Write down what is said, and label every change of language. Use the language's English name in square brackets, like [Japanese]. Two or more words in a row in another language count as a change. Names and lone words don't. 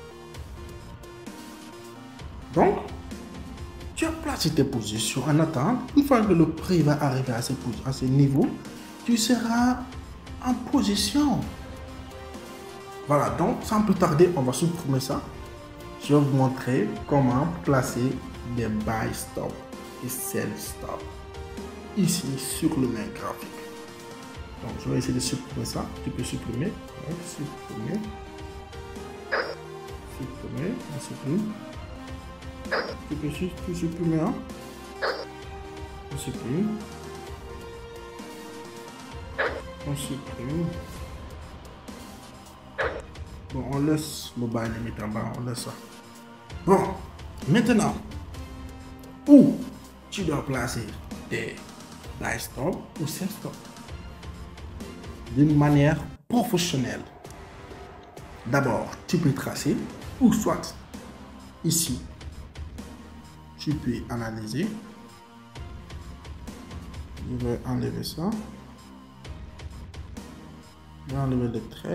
[French] Donc, tu as placé tes positions en attente. Une fois que le prix va arriver à ce niveau, tu seras en position. Voilà, donc sans plus tarder, on va supprimer ça. Je vais vous montrer comment placer des [English] buy stop [French] et [English] sell stop [French] ici sur le même graphique. Donc je vais essayer de supprimer ça. Tu peux supprimer. Ouais, supprimer. Supprimer. On supprime. Tu peux tout supprimer. Hein? On supprime. On supprime. Bon, on laisse le [English] buy limit [French] en bas, on laisse ça. Bon, maintenant, où tu dois placer des [English] buy stop [French] ou [English] sell stop [French] d'une manière professionnelle. D'abord, tu peux tracer, ou soit ici, tu peux analyser. Je vais enlever ça. Je vais enlever le trait.